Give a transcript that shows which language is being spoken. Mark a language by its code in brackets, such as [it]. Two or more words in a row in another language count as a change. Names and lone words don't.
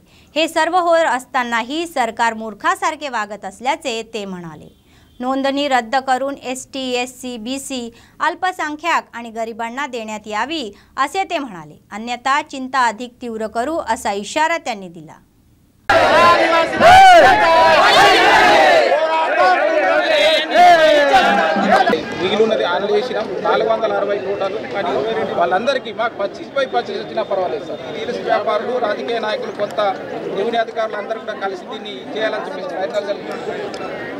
[mr] हे सर्व होत असतानाही सरकार मूर्खासारखे वागत असल्याचे ते म्हणाले. नोंदणी रद्द करून एसटी, एससी, बीसी, अल्पसंख्याक आणि गरिबांना देण्यात यावी असे ते म्हणाले. अन्यथा चिंता अधिक तीव्र करू असा इशारा त्यांनी दिला. [te] మిగిలినది ఆన్లైన్ చేసినాం 460 కోట్లు. కానీ వాళ్ళందరికీ మాకు 25/25 వచ్చినా పర్వాలేదు సార్. రియల్ ఎస్టేట్ వ్యాపారులు, రాజకీయ నాయకులు, కొంత రెవెన్యూ అధికారులు అందరూ కూడా కలిసి దీన్ని చేయాలని చెప్పేసి ప్రయత్నాలు జరుగుతున్నాయి.